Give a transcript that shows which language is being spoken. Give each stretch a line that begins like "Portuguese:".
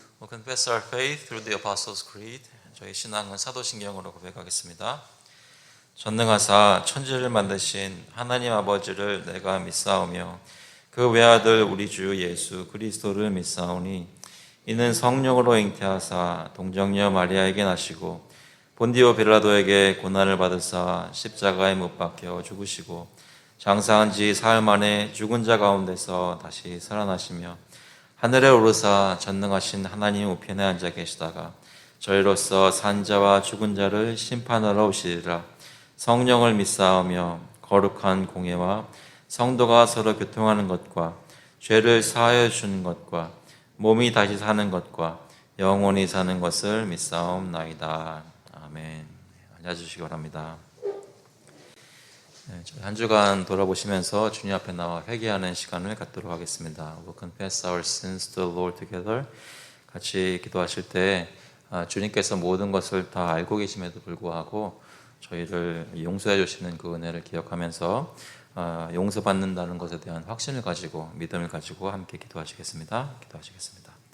English: Confess our faith through the Apostles' Creed.
Korean: 저희 신앙은 사도신경으로 고백하겠습니다. 전능하사 천지를 만드신 하나님 아버지를 내가 믿사오며 그 외아들 우리 주 예수 그리스도를 믿사오니 이는 성령으로 잉태하사 동정녀 마리아에게 나시고 본디오 빌라도에게 고난을 받으사 십자가에 못 박혀 죽으시고 장사한 지 사흘 만에 죽은 자 가운데서 다시 살아나시며 하늘에 오르사 전능하신 하나님 우편에 앉아 계시다가 저희로서 산자와 죽은 자를 심판하러 오시리라. 성령을 믿사오며 거룩한 공예와 성도가 서로 교통하는 것과 죄를 사하여 주는 것과 몸이 다시 사는 것과 영원히 사는 것을 믿사옵나이다. 아멘. 앉아주시기 바랍니다. 한 주간 돌아보시면서 주님 앞에 나와 회개하는 시간을 갖도록 하겠습니다.
English: We confess our sins to the Lord together.
Korean: 같이 기도하실 때 주님께서 모든 것을 다 알고 계심에도 불구하고 저희를 용서해 주시는 그 은혜를 기억하면서 용서받는다는 것에 대한 확신을 가지고 믿음을 가지고 함께 기도하시겠습니다. 기도하시겠습니다.